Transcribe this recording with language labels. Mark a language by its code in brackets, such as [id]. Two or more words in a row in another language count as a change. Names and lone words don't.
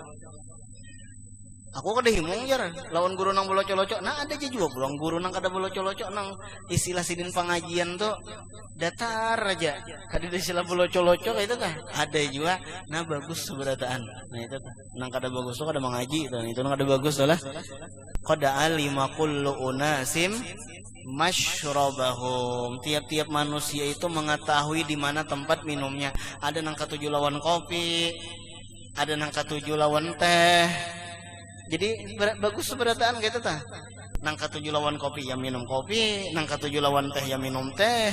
[bjn] Aku kada himung jar lawan guru nang beloco-loco. Nah ada aja juga pulang guru nang kada beloco-loco nang istilah sidin pengajian tuh datar aja. Kada istilah beloco-loco kayak itu Ada juga. Nah bagus seberataan. Nah itu nang kada bagus tuh kada mengaji itu nang kada bagus lah. [ar] قد علم كل أناس مشربهم. [bjn] Tiap-tiap manusia itu mengetahui di mana tempat minumnya. Ada nang ketujuh lawan kopi, ada nang ketujuh lawan teh. Jadi bagus seberataan gitu Nang ketujuh lawan kopi ya minum kopi, nang ketujuh lawan teh ya minum teh.